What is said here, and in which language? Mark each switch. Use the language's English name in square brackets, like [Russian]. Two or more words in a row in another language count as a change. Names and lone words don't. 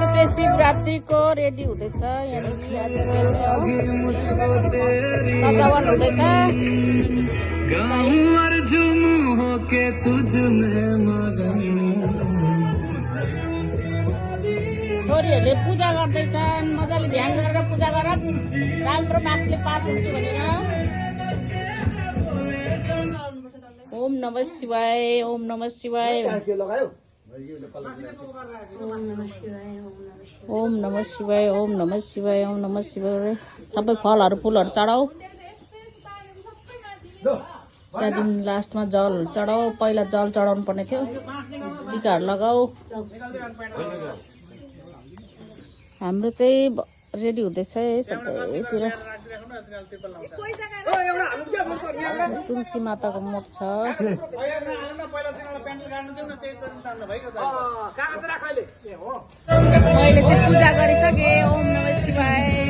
[Nepali] शिवरात्रिको रेडी हुँदैछ यहाँनिर आज सजावट हुँदैछ छोरीहरूले पूजा गर्दैछन् मजाले ध्यान गरेर पूजा गर राम्रो मार्क्सले पास हुन्छु भनेर [Sanskrit] ओम नमः शिवाय ओम नमः शिवाय ओम नमः शिवाय ओम नमः शिवाय ओम नमः शिवाय [Nepali] सबै फलहरु फूलहरु चढाऊ त्यहाँदेखि लास्टमा जल चढाऊ पहिला जल चढाउनु पर्ने थियो टीकाहरु लगाऊ हाम्रो चाहिँ रेडी हुँदैछ है सबैतिर तुलसी माताको मुख छ मैले चाहिँ पूजा गरिसके [Sanskrit] ओम नमः शिवाय